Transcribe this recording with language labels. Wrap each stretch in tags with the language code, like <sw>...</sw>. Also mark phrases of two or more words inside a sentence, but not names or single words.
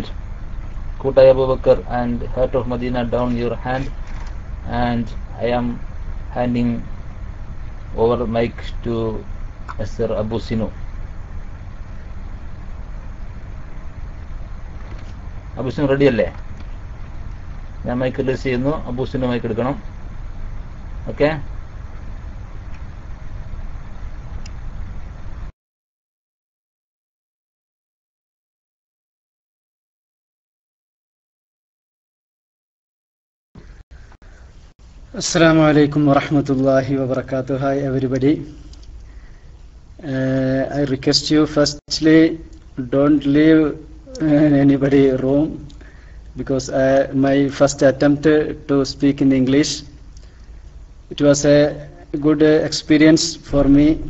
<en>Kutai Abu Bakr and Heart of Medina, down your hand, and I am handing over the mic to Mr. Abu Sino. Abu Sino ready അല്ലേ?</en> <ml>ഞാൻ</ml> <en>mic release</en> <ml>ചെയ്യുന്നു. അബു സിനോ മൈക്ക് എടുക്കണം. ഓക്കെ,</ml> <ar>السلام عليكم ورحمة الله وبركاته.</ar> <en>Hi everybody. I request you firstly don't leave anybody room, because my first attempt to speak in English, it was a good experience for me.</en>